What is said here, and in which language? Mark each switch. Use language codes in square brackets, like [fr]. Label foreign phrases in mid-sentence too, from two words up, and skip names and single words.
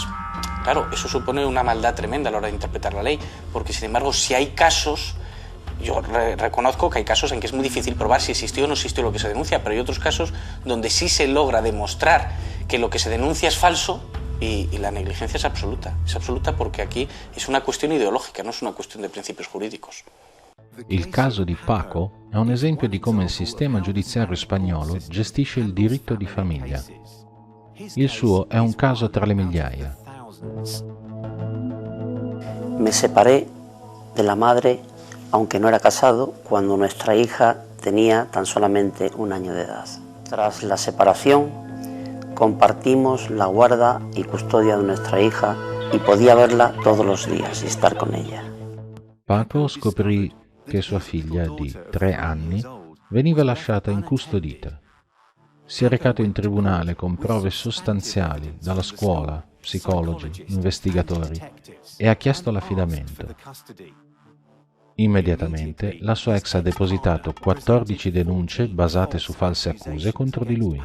[es] Claro, eso supone una maldad tremenda a la hora de interpretar la ley, porque sin embargo, si hay casos, yo reconozco que hay casos en que es muy difícil probar si existió o no existió lo que se denuncia, pero hay otros casos donde sí se logra demostrar que lo que se denuncia es falso y la negligencia es absoluta. Es absoluta porque aquí es una cuestión ideológica, no es una cuestión de principios jurídicos. [it] Il caso di Paco è un esempio di come il sistema giudiziario spagnolo gestisce il diritto di famiglia. Il suo è un caso tra le migliaia. [es] Me separé de la madre, aunque no era casado, cuando nuestra hija tenía tan solamente 1 año de edad. Tras la separación, compartimos la guarda y custodia de nuestra hija y podía verla todos los días y estar con ella. [it] Paco scoprì che sua figlia di 3 anni veniva lasciata incustodita. Si è recato in tribunale con prove sostanziali dalla scuola, psicologi, investigatori e ha chiesto l'affidamento. Immediatamente la sua ex ha depositato 14 denunce basate su false accuse contro di lui.